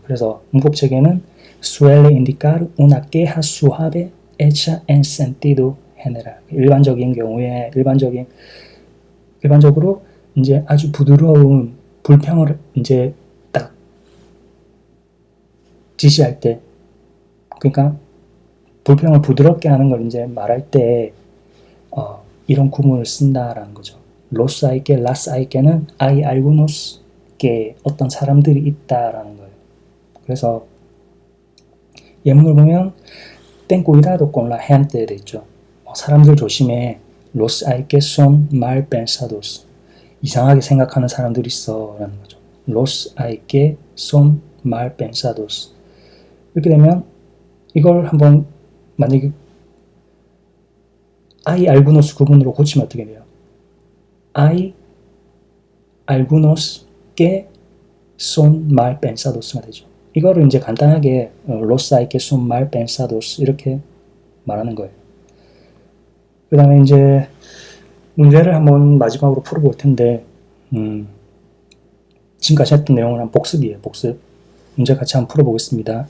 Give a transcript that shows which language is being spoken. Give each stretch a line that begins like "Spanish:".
Korean: 그래서 문법책에는
Spanish: suele indicar una queja suave hecha en sentido general.
Korean: 일반적인 경우에 일반적으로 이제 아주 부드러운 불평을 이제 딱 지시할 때, 그러니까 불평을 부드럽게 하는 걸 이제 말할 때 이런 구문을 쓴다라는 거죠. 로스 아이게, 라스 아이게는 아이 알고노스 게 어떤 사람들이 있다라는 거예요.
Spanish: 그래서 예문을 보면 ten cuidado con la gente
Korean: 돼 있죠. 사람들 조심해.
Spanish: los hay que son mal pensados.
Korean: 이상하게 생각하는 사람들이 있어 라는 거죠.
Spanish: los hay que son mal pensados.
Korean: 이렇게 되면 이걸 한번 만약에 hay algunos 구문으로 고치면 어떻게 돼요?
Spanish: hay algunos que son mal pensados가
Korean: 되죠. 이거를 이제 간단하게
Spanish: los hay que son mal pensados
Korean: 이렇게 말하는 거예요. 그 다음에 이제 문제를 한번 마지막으로 풀어볼 텐데 지금까지 했던 내용을 한 복습이에요. 복습. 문제 같이 한번 풀어보겠습니다.